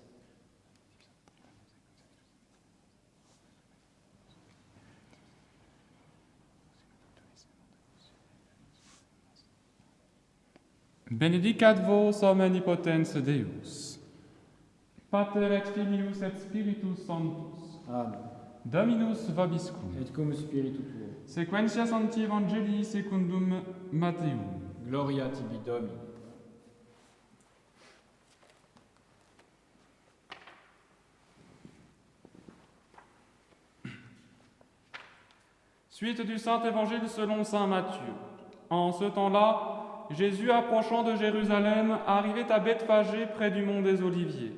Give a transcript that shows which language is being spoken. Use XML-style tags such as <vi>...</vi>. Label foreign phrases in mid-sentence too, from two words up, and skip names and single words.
<la>Benedicat vos omnipotens Deus, Pater et Filius et Spiritus Sanctus, Amen. Dominus vobiscum. Et cum spiritu tuo. Sequentia Sancti Evangelii secundum Matteum. Gloria tibi Domini.</la> <fr>Suite du Saint Évangile selon saint Matthieu. En ce temps-là, Jésus, approchant de Jérusalem, arrivait à Bethphagée près du mont des Oliviers.</fr>